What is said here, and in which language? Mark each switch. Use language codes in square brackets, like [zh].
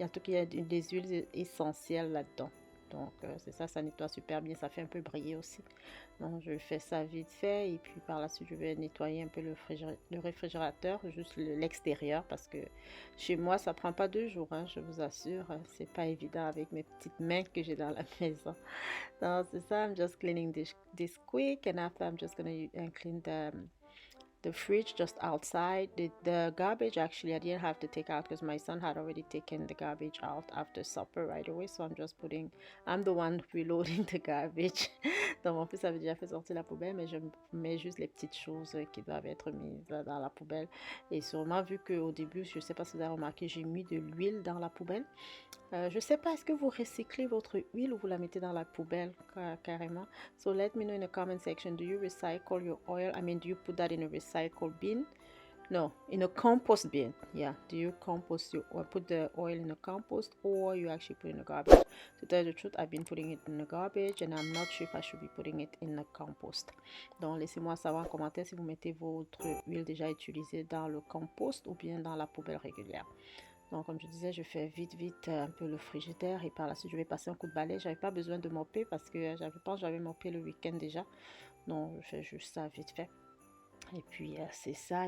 [fr] En tout cas, il y a des huiles essentielles là-dedans. Donc, c'est ça, ça nettoie super bien. Ça fait un peu briller aussi. Donc, je fais ça vite fait. Et puis, par la suite, je vais nettoyer un peu le réfrigérateur, juste l'extérieur. Parce que chez moi, ça prend pas 2 jours, hein, je vous assure. C'est pas évident avec mes petites mains que j'ai dans la maison. Donc, c'est ça. [en] I'm just cleaning this quick. And after, I'm just going to clean the fridge just outside. The garbage, actually, I didn't have to take out because my son had already taken the garbage out after supper right away. So I'm the one reloading the garbage. [fr] Donc mon fils avait déjà fait sortir la poubelle, mais je mets juste les petites choses qui doivent être mises dans la poubelle. Et sûrement, vu qu'au début, je ne sais pas si vous avez remarqué, j'ai mis de l'huile dans la poubelle. Je ne sais pas, est-ce que vous recyclez votre huile ou vous la mettez dans la poubelle carrément? [en] So let me know in the comment section. Do you recycle your oil? I mean, do you put that in a recycle bin? No, in a compost bin. Yeah, do you compost or put the oil in a compost or you actually put it in the garbage? To tell you the truth, I've been putting it in the garbage and I'm not sure if I should be putting it in the compost. [fr] Donc, laissez-moi savoir en commentaire si vous mettez votre huile déjà utilisée dans le compost ou bien dans la poubelle régulière. Donc, comme je disais, je fais vite un peu le frigidaire et par la suite, je vais passer un coup de balai. J'avais pas besoin de mopper parce que je pense que j'avais moppé le week-end déjà. Donc, je fais juste ça vite fait. Et puis, c'est ça.